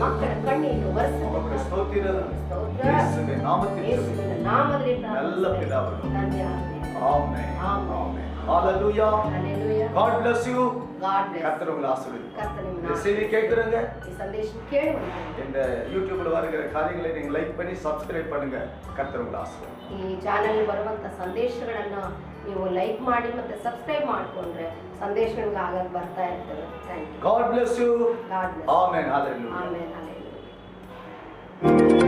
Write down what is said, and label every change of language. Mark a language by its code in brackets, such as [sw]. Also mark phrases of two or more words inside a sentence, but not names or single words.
[kn] ಮಕ್ಕಳ ಕಣ್ಣೀರು ಒರೆಸು. [ta] உங்களுடைய ஸ்தோத்திரம் [kn] ಸ್ತೋತ್ರ. [ta] இயேசுவின் நாமத்தில் [kn] ಯೇಸುವಿನ ನಾಮದಲ್ಲಿ [ta] நல்ல [kn] ಪ್ರಾರ್ಥಿಸುತ್ತೇನೆ. [ta] பிதாவே. [kn] ತಂದೆ [ta] ஆமென். [kn] ಆಮೆನ್. [ta] ஆமென். ஹalleluya. [en] Hallelujah. God bless you. God bless. [ta] கர்த்தர் உங்களை ஆசீர்வதிப்பார். [kn] ಕರ್ತನ ನಿಮ್ಮ [ta] இந்த [kn] ನಾಮ. [ta] செய்தி கேட்குறங்க [kn] ಈ ಸಂದೇಶ ಕೇಳುವಂತ [ta] இந்த யூடியூப்ல வருகிற காரியங்களை நீங்க லைக் பண்ணி சப்ஸ்கிரைப் பண்ணுங்க. கர்த்தர் உங்களை ஆசீர்வதிப்பார். [kn] ಈ ಚಾನೆಲ್ ಬರುವಂತ ಸಂದೇಶಗಳನ್ನ ನೀವು ಲೈಕ್ ಮಾಡಿ ಮತ್ತೆ ಸಬ್ಸ್ಕ್ರೈಬ್ ಮಾಡಿಕೊಂಡ್ರೆ ಸಂದೇಶಗಳಿಗೆ ಆಗಾಗ ಬರ್ತಾ ಇರ್ತದೆ. [en] thank you. God bless you. God bless. Amen. Hallelujah. [kn] ಆಮೆನ್. ಹಲ್ಲೆಲೂಯಾ.